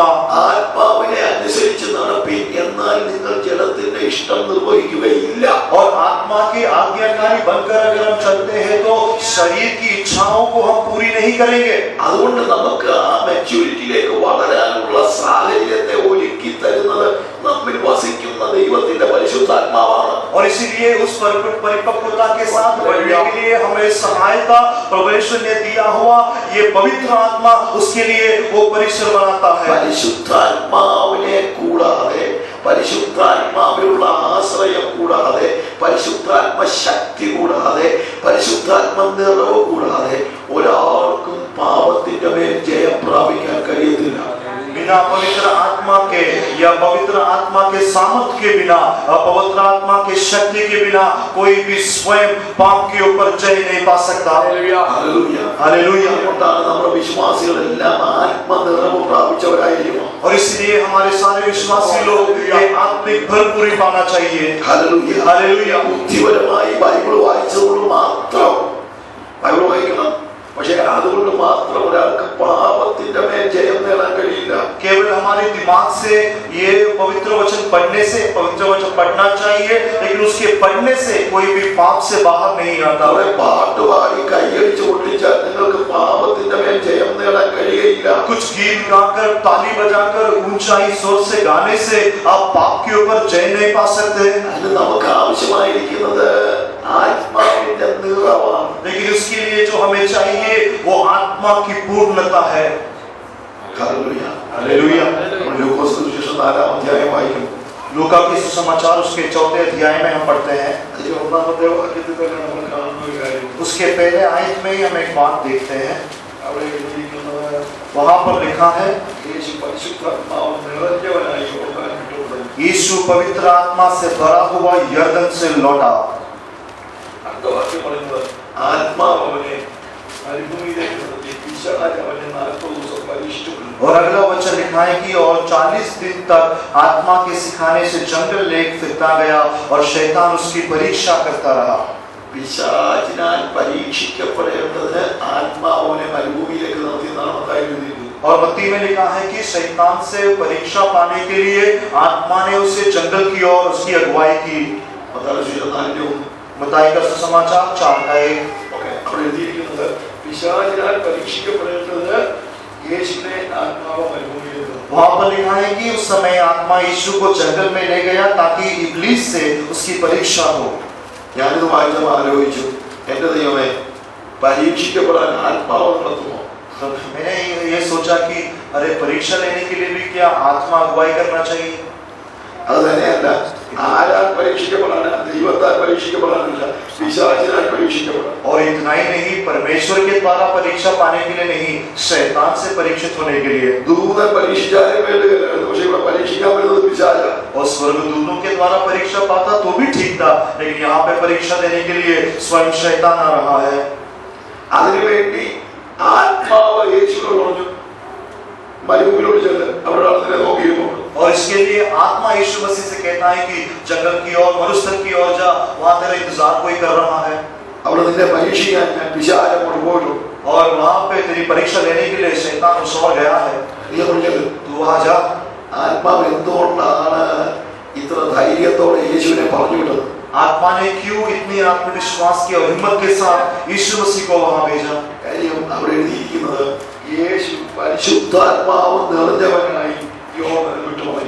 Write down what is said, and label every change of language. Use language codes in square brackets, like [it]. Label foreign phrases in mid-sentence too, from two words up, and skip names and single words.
[ml] ആത്മാവിനെ അനുസരിച്ച് നടപ്പിൻ, എന്നാൽ നിങ്ങൾ ജഡത്തിന്റെ ഇഷ്ടം നിർവഹിക്കുകയില്ല. [hi] और आत्मा के आज्ञाकारी बनकर अगर हम चलते हैं तो शरीर की इच्छाओं को हम पूरी नहीं करेंगे. [ml] അതുകൊണ്ട് നമുക്ക് ആ മെച്യൂരിറ്റിയിലേക്ക് വളരാനുള്ള സാഹചര്യത്തെ ഒരുക്കി തരുന്നത് നമ്മിൽ വസിക്കുന്ന ദൈവത്തിന്റെ പരിശുദ്ധാത്മാവാണ്. [hi] और इसीलिए उस परिपक्वता के साथ बढ़ने के लिए हमें सहायता परमेश्वर ने दिया हुआ ये पवित्र आत्मा, उसके लिए वो परिसर बनाता है. [ml] പരിശുദ്ധാത്മാവിനെ കൂടാതെ, പരിശുദ്ധാത്മാവിലുള്ള ആശ്രയം കൂടാതെ, പരിശുദ്ധാത്മ ശക്തി കൂടാതെ, പരിശുദ്ധാത്മ നിറവ് കൂടാതെ ഒരാൾക്കും പാപത്തിന്റെ മേൽ ജയം പ്രാപിക്കാൻ കഴിയത്തില്ല. [hi] बिना पवित्र आत्मा के या पवित्र आत्मा के सामर्थ के बिना, पवित्र आत्मा के शक्ति के बिना कोई भी स्वयं पाप के ऊपर जय नहीं पा सकता. हालेलुया, हालेलुया. [ml] അതുകൊണ്ടാണ് നമ്മുടെ വിശ്വാസികളെല്ലാം ആത്മനിറവ് പ്രാപിച്ചവരായിരിക്കണം. [hi] और इसलिए हमारे सारे विश्वासी लोग ये आत्मिक भरपूरी पाना चाहिए. हालेलुया, हालेलुया. [ml] ബുദ്ധിപരമായി ബൈബിൾ വായിച്ചതുകൊണ്ട് മാത്രം ബൈബിൾ വായിക്കണം, പക്ഷേ അതുകൊണ്ട് മാത്രം ഒരാൾക്ക് പാപത്തിന്റെ മേൽ ജയം നേടാൻ കഴിയില്ല. [hi] केवल हमारे दिमाग से ये पवित्र वचन पढ़ने से, पवित्र वचन पढ़ना चाहिए, लेकिन उसके पढ़ने से कोई भी पाप से बाहर नहीं आता. [ml] അവിടെ പാട്ട് പാടി കൈയടിച്ച് പൊട്ടിച്ചാൽ നിങ്ങൾക്ക് പാപത്തിന്റെ മേൽ ജയം നേടാൻ കഴിയില്ല. [hi] कुछ गीत गाकर, ताली बजाकर, ऊंचाई स्वर से गाने से आप पाप के ऊपर जय नहीं पा सकते. [ml] അതിന് നമുക്ക് ആവശ്യമായിരിക്കുന്നത് ആത്മാവിന്റെ നിറവാണ്. [hi] लेकिन उसके लिए जो हमें चाहिए वो आत्मा की पूर्णता है. हालेलुया, हालेलुया. [ml] ലൂക്കോസ് സുവിശേഷം 4-ാം അധ്യായം വായിക്കും. [hi] लूका के सुसमाचार उसके 4थे अध्याय में हम पढ़ते हैं. [ml] അതിൽ 1-ാമത്തെ വാക്യത്തിൽ തന്നെ നമ്മൾ കാണുന്ന ഒരു കാര്യം, [hi] उसके पहले आयत में ही हम एक बात देखते हैं. [ml] അവിടെ എഴുതിയിരിക്കുന്നത് [hi] वहां पर लिखा है, [ml] യേശു പരിശുദ്ധാത്മാവ് നിറഞ്ഞവനായി യോർദാൻ വിട്ടുകൊടുത്തു. [hi] यीशु पवित्र आत्मा से भरा हुआ यर्दन से लौटा. [ml] അടുത്ത വാക്യം പറയുന്നത് ആത്മാവ് അവനെ മരുഭൂമിയിലേക്ക് നടത്തി, പിശാച് അവനെ 40 ദിവസം പരീക്ഷിച്ചു. [hi] और अगला वचन लिखा है कि और 40 दिन तक आत्मा के सिखाने से जंगल लेक फिरता गया और शैतान उसकी परीक्षा करता रहा. [ml] പിശാചിനാൽ പരീക്ഷിക്കപ്പെടേണ്ടതിന് ആത്മാവിനെ മരുഭൂമിയിലേക്ക് നടത്തിയെന്നാണ് മത്തായി എഴുതിയിരിക്കുന്നത്. [hi] और मत्ती में लिखा है कि शैतान से परीक्षा पाने के लिए आत्मा ने उसे जंगल की ओर उसकी अगुवाई की. [ml] മത്തായി സുവിശേഷം 4-ന്റെ 1. [hi] मत्ती का सुसमाचार 4:1. [ml] ഓക്കേ, അവിടെ എഴുതിയിരിക്കുന്നത് പിശാചിനാൽ പരീക്ഷിക്കപ്പെടേണ്ടതിന് യേശുവിനെ ആത്മാവ് മരുഭൂമിയിലേക്ക് നടത്തി. [hi] वहां पर लिखा है कि उस समय आत्मा यीशु को जंगल में ले गया ताकि इब्लीस से उसकी परीक्षा हो. [ml] ഞാനിത് വായിച്ചപ്പോൾ ആലോചിച്ചു, എന്റെ ദൈവമേ, പരീക്ഷിക്കപ്പെടാൻ ആത്മാവ് നടത്തുമോ? [hi] तो मैंने ये सोचा कि अरे परीक्षा लेने के लिए भी क्या आत्मा अगुवाई करना चाहिए? [ml] അത് തന്നെയല്ല, ആരാൽ പരീക്ഷിക്കപ്പെടാനാ? ദൈവത്താൽ പരീക്ഷിക്കപ്പെടാനില്ല, പിശാചിനാൽ പരീക്ഷിക്കപ്പെടാൻ. [hi] और इतना ही नहीं, परमेश्वर के द्वारा परीक्षा पाने के लिए नहीं, शैतान से परीक्षित होने के लिए. [ml] ദൂതൻ പരീക്ഷിച്ചാലും വേണ്ടില്ലായിരുന്നു, പക്ഷെ ഇവിടെ പരീക്ഷിക്കാൻ വരുന്നത് പിശാചാണ്. [hi] और स्वर्गदूतों के द्वारा परीक्षा पाता तो भी ठीक था, लेकिन यहाँ पे परीक्षा देने के लिए स्वयं शैतान आ रहा है. [ml] അതിനുവേണ്ടി ആത്മാവ് യേശുവിനോട് പറഞ്ഞു, മരുഭൂമിയിലോട് ചെല്ല്, അവിടെ ആൾക്കാരെ നോക്കിയിരുന്നു. [hi] और इसके लिए आत्मा यीशु मसीह से कहता है कि जंगल की ओर, मरुस्थल की ओर जा, वहां तेरा इंतजार कोई कर रहा है. [ml] അവിടെ നിന്നെ പരീക്ഷിക്കാൻ ഞാൻ പിശാച് അങ്ങോട്ട് പോയിട്ടു. [hi] और वहां पे तेरी परीक्षा लेने के लिए शैतान उस ओर गया है. [ml] നീ പറഞ്ഞത് [hi] तू वहां जा. [ml] ആത്മാവ് എന്തുകൊണ്ടാണ് ഇത്ര ധൈര്യത്തോടെ യേശുവിനെ പറഞ്ഞു വിട്ടത്? [hi] आत्मा ने क्यों इतनी आत्मविश्वास की और हिम्मत के साथ यीशु मसीह को वहां भेजा? [ml] കാര്യം അവിടെ എഴുതിയിരിക്കുന്നത് യേശു പരിശുദ്ധാത്മാവ് നിറഞ്ഞവനായി യോർദാൻ വിട്ടുപോയി.